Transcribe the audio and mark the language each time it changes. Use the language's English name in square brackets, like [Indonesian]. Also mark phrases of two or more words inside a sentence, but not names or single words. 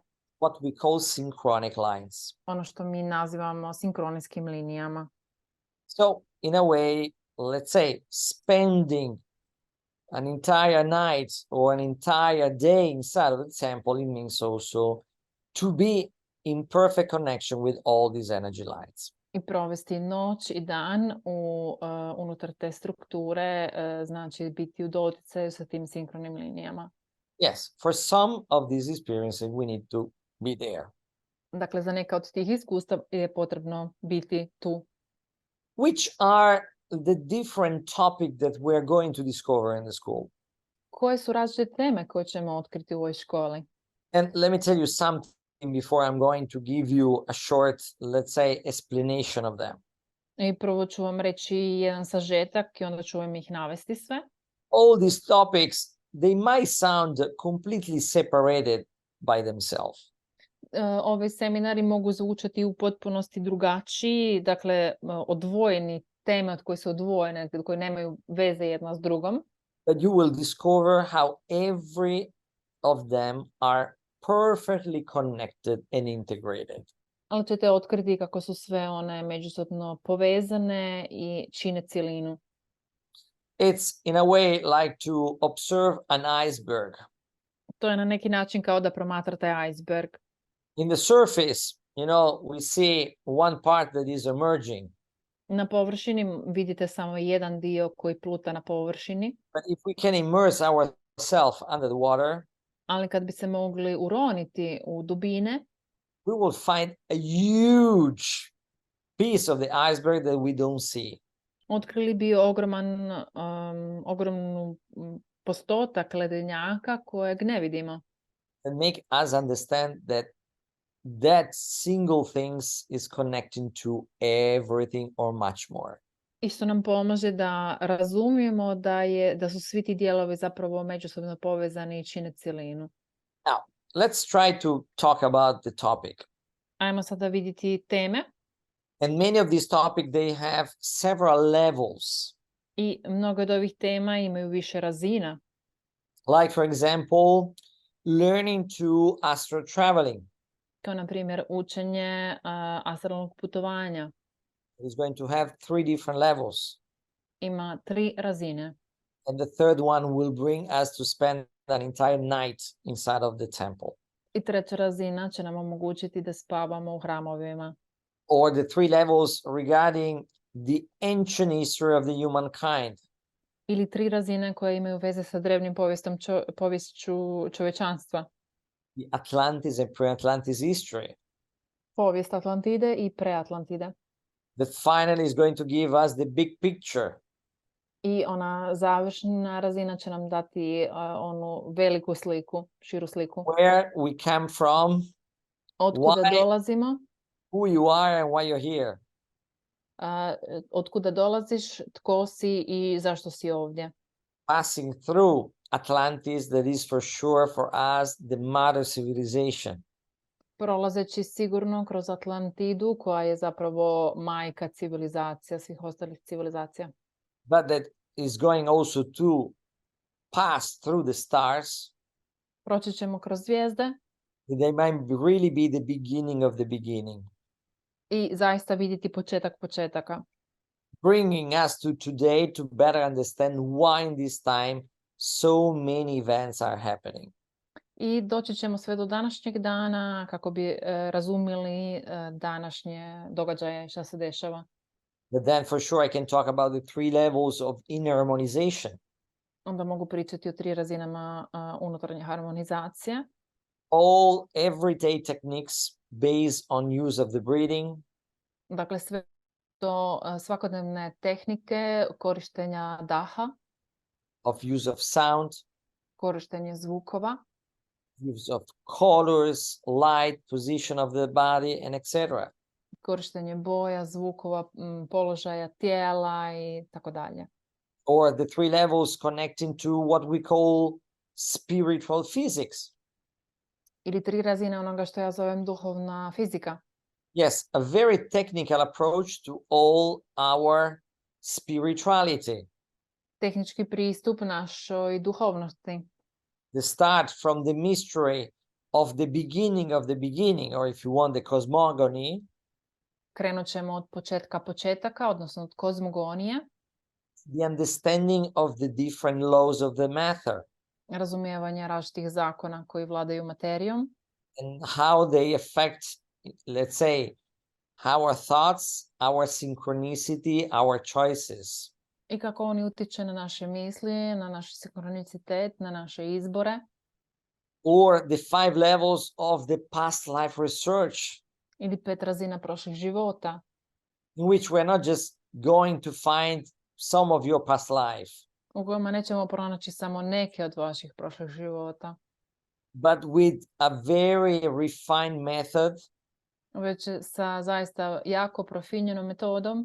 [English] What we call synchronic lines. [Croatian] Ono što mi nazivamo sinkronijskim linijama. [English] So, in a way, let's say, spending an entire night or an entire day inside of the temple, it means also to be in perfect connection with all these energy lines. [Croatian] I provesti noć i dan unutar te strukture, znači biti u doticaju sa tim sinkronim linijama. [English] Yes, for some of these experiences we need to be there. [Croatian] Dakle, za neka od tih iskustva je potrebno biti tu. [English] Which are the different topics that we're going to discover in the school? [Croatian] Koje su različite teme koje ćemo otkriti u ovoj školi? [English] And let me tell you something before I'm going to give you a short, let's say, explanation of them. [Croatian] I prvo ću vam reći jedan sažetak i onda ću vam ih navesti sve. [English] All these topics, they might sound completely separated by themselves. [Croatian] Ovi seminari mogu zvučati u potpunosti drugačiji, dakle odvojeni, teme od koje su odvojene, koje nemaju veze jedna s drugom. [English] But you will discover how every of them are perfectly connected and integrated. [Croatian] Ali ćete otkriti kako su sve one međusobno povezane i čine cjelinu. [English] It's in a way like to observe an iceberg. [Croatian] To je na neki način kao da promatrate iceberg. [English] In the surface, you know, we see one part that is emerging. [Croatian] Na površini vidite samo jedan dio koji pluta na površini. [English] But if we can immerse ourselves under the water, [Croatian] ali kad bi se mogli uroniti u dubine, [English] we will find a huge piece of the iceberg that we don't see. [Croatian] Otkrili bi ogromnu postotak ledenjaka kojeg ne vidimo. [English] and make us understand that that single things is connecting to everything or much more. [Croatian] I što nam pomaže da razumijemo da su svi ti dijelovi zapravo međusobno povezani i čine cjelinu. [English] Now, let's try to talk about the topic. [Croatian] Ajmo sada vidjeti teme. [English] And many of these topics, they have several levels. [Croatian] I mnogo od ovih tema imaju više razina. [English] Like, for example, learning to astral traveling. [Croatian] Kao na primjer učenje astralnog putovanja. [English] It's going to have 3 different levels. [Croatian] Ima 3 razine. [English] And the third one will bring us to spend an entire night inside of the temple. [Croatian] I treća razina će nam omogućiti da spavamo u hramovima. [English] Or the 3 levels regarding the ancient history of the humankind. [Croatian] Ili 3 razine koje imaju veze sa drevnim poviješću čovječanstva. [English] The Atlantis and pre-Atlantis history. [Croatian] Povijest Atlantide i preatlantide. [English] That finally is going to give us the big picture. [Croatian] I ona završna razina će nam dati onu veliku sliku, širu sliku. [English] Where we come from, [Croatian] Otkuda dolazimo, [English] who you are and why you're here. [Croatian] Otkuda dolaziš, tko si i zašto si ovdje. [English] Passing through Atlantis, that is for sure for us the mother civilization. [Croatian] Prolazeći sigurno kroz Atlantidu, koja je zapravo majka civilizacija, svih ostalih civilizacija. [English] But that is going also to pass through the stars. [Croatian] Proći ćemo kroz zvijezde. [English] They might really be the beginning of the beginning. [Croatian] I zaista vidjeti početak početaka. [English] Bringing us to today to better understand why in this time so many events are happening. [Croatian] I doći ćemo sve do današnjeg dana kako bi razumjeli današnje događaje, šta se dešava. [English] But then for sure I can talk about the 3 levels of inner harmonization. [Croatian] Onda mogu pričati o 3 razinama unutarnje harmonizacije. [English] All everyday techniques based on use of the breathing. [Croatian] Dakle, sve to svakodnevne tehnike korištenja daha. [English] Of use of sound. [Croatian] Korištenje zvukova. [English] Use of colors, light, position of the body, and etc. [Croatian] Korištenje boja, zvukova, položaja tijela i tako dalje. [English] Or the 3 levels connecting to what we call spiritual physics. [Croatian] Ili 3 razine onoga što ja zovem duhovna fizika. [English] Yes, a very technical approach to all our spirituality. [Croatian] Tehnički pristup našoj duhovnosti. [English] The start from the mystery of the beginning, or if you want, the cosmogony. [Croatian] Krenut ćemo od početka početaka, odnosno od kozmogonije. [English] The understanding of the different laws of the matter. [Croatian] Razumijevanje različitih zakona koji vladaju materijom. [English] And how they affect, let's say, our thoughts, our synchronicity, our choices. [Croatian] I kako oni utiče na naše misli, na naš sinkronicitet, na naše izbore. [English] Or the 5 levels of the past life research. [Croatian] Ili 5 razina prošlih života. [English] In which we're not just going to find some of your past life. [Croatian] U kojima nećemo pronaći samo neke od vaših prošlih života. [English] But with a very refined method. [Croatian] Već sa zaista jako profinjenom metodom.